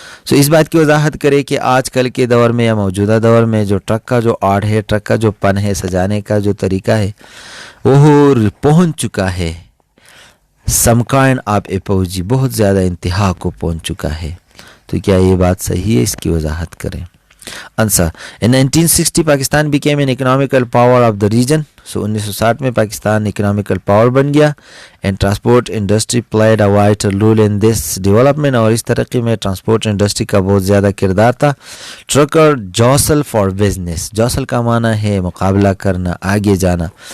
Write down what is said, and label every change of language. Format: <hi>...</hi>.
<ur>سو اس بات کی وضاحت کرے کہ آج کل کے دور میں یا موجودہ دور میں جو ٹرک کا جو آرٹ ہے، ٹرک کا جو پن ہے، سجانے کا جو طریقہ ہے، وہ پہنچ چکا ہے</ur> <en>some kind of apogee,</en> <ur>بہت زیادہ انتہا کو پہنچ چکا ہے. تو کیا یہ بات صحیح ہے؟ اس کی وضاحت کریں.</ur> <en>Answer, in 1960 Pakistan became an economical power of the region.</en> <ur>سو 1960 میں پاکستان اکنامیکل پاور بن گیا.</ur> <en>and transport industry played a vital role in this development,</en> <ur>اور اس ترقی میں ٹرانسپورٹ انڈسٹری کا بہت زیادہ کردار تھا.</ur> <en>trucker جوسل for business,</en> <ur>جوسل کا معنی ہے مقابلہ کرنا، آگے جانا.</ur>